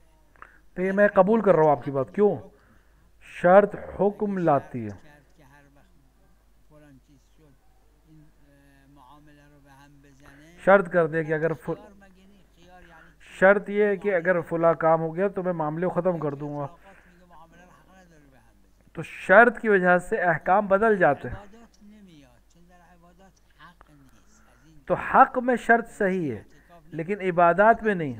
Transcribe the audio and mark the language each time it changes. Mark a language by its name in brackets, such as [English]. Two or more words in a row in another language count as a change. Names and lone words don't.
[Urdu] تو یہ میں قبول کر رہا ہوں آپ کی بات. کیوں؟ شرط حکم لاتی ہے. [Persian] کرد که هر وقت فلان چیز شد این معامله رو به هم بزنه [Urdu] شرط کر دے کہ اگر [Persian] خیار مگه نی خیار یعنی [Urdu] شرط یہ ہے کہ اگر فلاں کام ہو گیا تو میں معاملے کو ختم کر دوں گا. [Persian] اطلاقات میگه معامله رو حق نداره به هم بزنه [Urdu] تو شرط کی وجہ سے احکام بدل جاتے ہیں. [Persian] عبادات نمیاد چون در عبادات حق نیست از این [Urdu] تو حق میں شرط صحیح ہے [Persian] اعتکاف [Urdu] لیکن عبادات میں نہیں.